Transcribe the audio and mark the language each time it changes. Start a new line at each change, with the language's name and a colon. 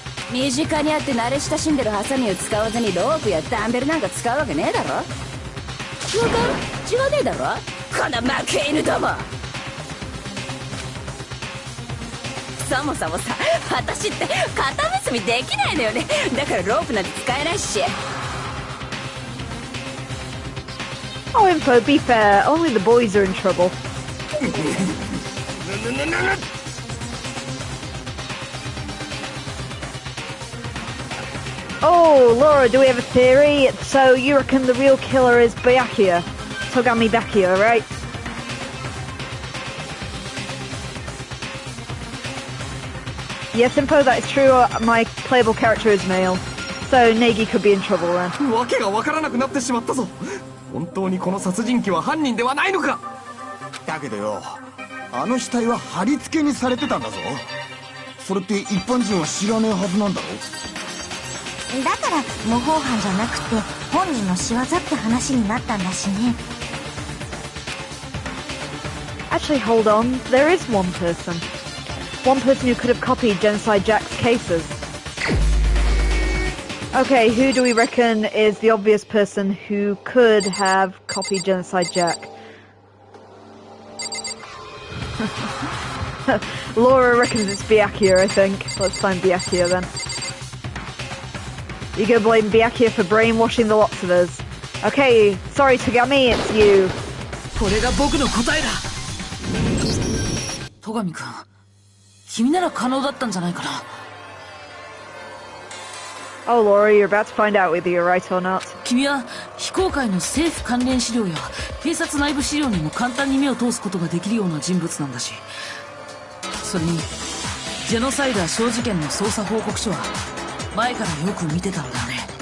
Japanese: 身近にあって慣れ親しんでるハサミを使わずにロープやダンベルなんか使うわけねえだろ。わかる？違わねえだろこの負け犬ども。そもそもさ、私って片結びできないのよね。だからロープなんて使えないし。
English: Oh, Info, be fair. Only the boys are in trouble. Oh, Laura, do we have a theory? So you reckon the real killer is Byakuya? Togami Byakuya, right? Yes, Info, that is true. My playable character is male. So Negi could be in trouble then.
Japanese: わけがわからなくなってしまったぞ。本当にこの殺人鬼は犯人ではないのか。だけどよ、あの死体は貼り付けにされてたんだぞ。それって一般人は知らねえはずなんだろ。だから模倣犯じゃなくて本人の仕業って話になったんだしね。
English: Actually, hold on. There is one person. One person who could have copied Genocide Jack's cases. Okay, who do we reckon is the obvious person who could have copied Genocide Jack? Laura reckons it's Byakuya, I think. Let's find Byakuya then. You gonna blame Byakuya for brainwashing the lots of us. Okay, sorry Togami, it's you.
Japanese: これが僕の答えだ。戸上君、君なら可能だったんじゃないかな。
English: Oh, Laura, you're about to find out whether you're right or not.
Japanese: 君は非公開の政府関連資料や警察内部資料にも簡単に目を通すことができるような人物なんだし、それにジェノサイダー小事件の捜査報告書は前からよく見てたんだよね。